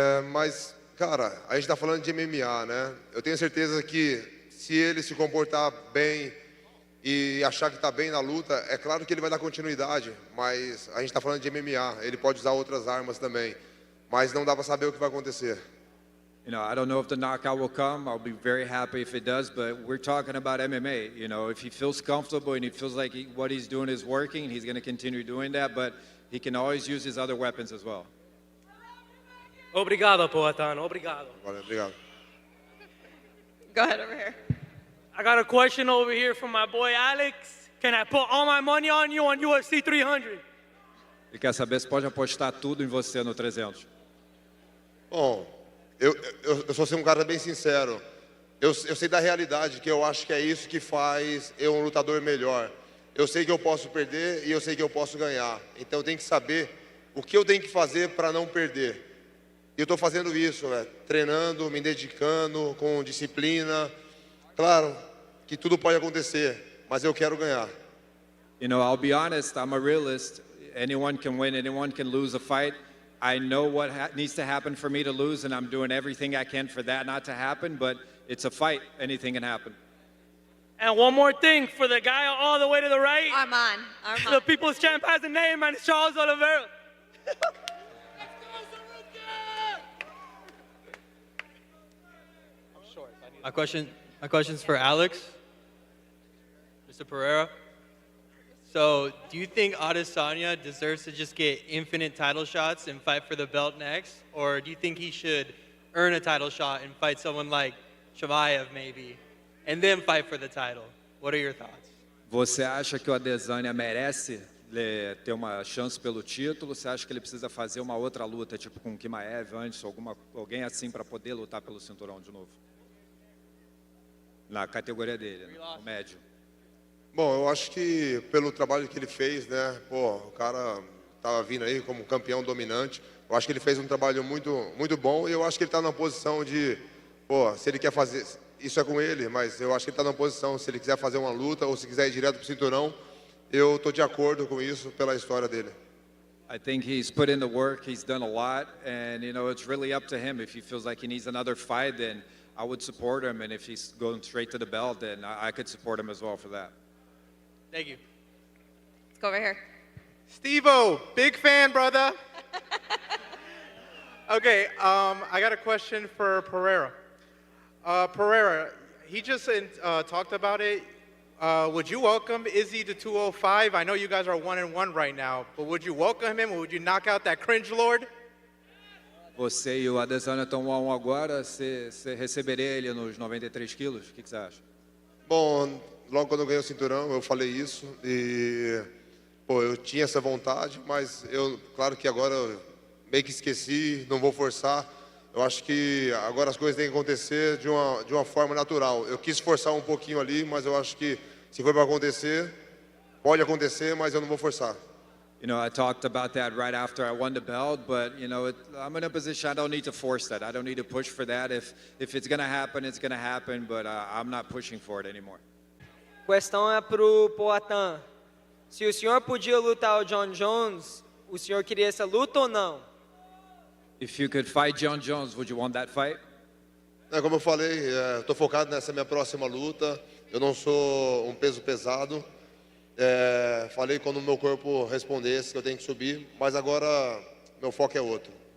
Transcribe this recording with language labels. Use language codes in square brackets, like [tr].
[pt] Mas, cara, a gente está falando de MMA, né? Eu tenho certeza que se ele se comportar bem e achar que está bem na luta, é claro que ele vai dar continuidade. Mas a gente está falando de MMA. Ele pode usar outras armas também. Mas não dá para saber o que vai acontecer. [en] You know, I don't know if the knockout will come. I'll be very happy if it does, but we're talking about MMA. You know, if he feels comfortable and he feels like what he's doing is working, he's going to continue doing that, but he can always use his other weapons as well. [pt] Obrigado, Poetan. Obrigado. Valeu, obrigado. [en] Go ahead over here. I got a question over here from my boy Alex. Can I put all my money on you on UFC 300? [pt] Ele quer saber se pode apostar tudo em você no 300. Bom, eu sou um cara bem sincero. Eu sei da realidade, que eu acho que é isso que faz eu um lutador melhor. Eu sei que eu posso perder e eu sei que eu posso ganhar. Então eu tenho que saber o que eu tenho que fazer para não perder. E eu estou fazendo isso, né? Treinando, me dedicando, com disciplina. Claro que tudo pode acontecer, mas eu quero ganhar. [en] You know, I'll be honest, I'm a realist. Anyone can win, anyone can lose a fight. I know what needs to happen for me to lose, and I'm doing everything I can for that not to happen, but it's a fight. Anything can happen. And one more thing for the guy all the way to the right. Armand. The people's champ has a name, and it's Charles Oliveira. My question's for Alex, Mr. Pereira. So, do you think Adesanya deserves to just get infinite title shots and fight for the belt next? Or do you think he should earn a title shot and fight someone like Shavayev maybe, and then fight for the title? What are your thoughts? [pt] Você acha que o Adesanya merece ter uma chance pelo título? Você acha que ele precisa fazer uma outra luta, tipo com o Chimaev antes, alguém assim para poder lutar pelo cinturão de novo? Na categoria dele, né? O médio. Bom, eu acho que pelo trabalho que ele fez, né? Pô, o cara estava vindo aí como campeão dominante. Eu acho que ele fez um trabalho muito bom e eu acho que ele está na posição de, pô, se ele quer fazer isso é com ele, mas eu acho que ele está numa posição, se ele quiser fazer uma luta ou se quiser ir direto pro cinturão, eu tô de acordo com isso pela história dele. [en] I think he's put in the work, he's done a lot, and it's really up to him. If he feels like he needs another fight, then I would support him, and if he's going straight to the belt, then I could support him as well for that. Thank you. Let's go over here. Steve-O, big fan, brother. Okay, I got a question for Pereira. Pereira, he just talked about it. Would you welcome Izzy to 205? I know you guys are 1-1 right now, but would you welcome him or would you knock out that cringe lord? [pt] Você e o Adesanya estão 1-1 agora, você receberia ele nos 93 quilos? O que você acha? Bom, logo quando eu ganhei o cinturão, eu falei isso e, eu tinha essa vontade, mas claro que agora eu meio que esqueci, não vou forçar. Eu acho que agora as coisas têm que acontecer de uma forma natural. Eu quis forçar um pouquinho ali, mas eu acho que se for para acontecer, pode acontecer, mas eu não vou forçar. [en] I talked about that right after I won the belt, but I'm in a position I don't need to force that. I don't need to push for that. If it's going to happen, it's going to happen, but I'm not pushing for it anymore. [pt] Questão é pro Poatan. Se o senhor podia lutar o John Jones, o senhor queria essa luta ou não? [en] If you could fight John Jones, would you want that fight? [pt] Como eu falei, estou focado nessa minha próxima luta. Eu não sou um peso pesado. Falei quando o meu corpo respondesse que eu tenho que subir, mas agora meu foco é outro.